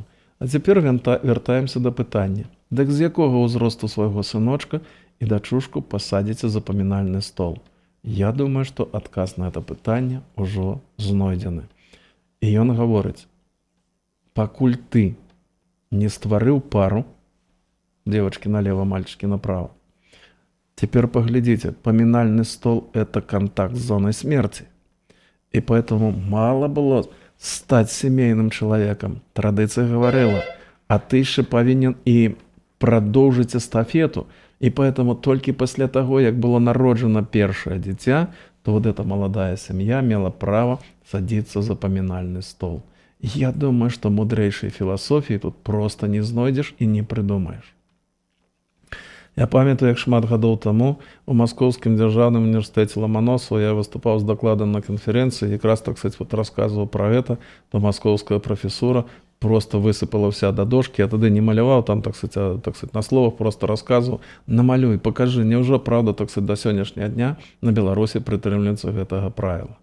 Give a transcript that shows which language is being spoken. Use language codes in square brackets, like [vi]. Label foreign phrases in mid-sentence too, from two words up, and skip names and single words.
[be] А цяпер вяртаемся да пытання. Дык з якога ўзросту свайго сыночка і дачушку пасадзіце за памінальны стол? Я думаю, што адказ на гэта пытанне ўжо знойдзены. І ён гаворыць: пакуль ты не стварыў пару, [ru] девочки налево, мальчики направо, теперь поглядите, поминальный стол – это контакт с зоной смерти. И поэтому мало было стать семейным человеком. Традиция говорила, а ты еще повинен и продолжить эстафету. И поэтому только после того, как было народжено першее дитя, то вот эта молодая семья имела право садиться за поминальный стол. Я думаю, что мудрейшей философии тут просто не знойдешь и не придумаешь. [be] Я памятаю, як шмат гадоў таму у Маскоўскім дзяржаўным універсітэце Ламаносава я выступаў з дакладам на канферэнцыі, якраз, [ru] так сказать, [be] вот расказваў пра гэта, то маскоўская прафесура просто высыпала вся да дошкі, я тады не маляваў, там, [ru] так сказать, [be] на словах просто расказваў: намалюй, пакажы, няўжо праўда, [ru] так сказать, [be] да сённяшняга дня на Беларусі прытрымліваюцца гэтага правіла.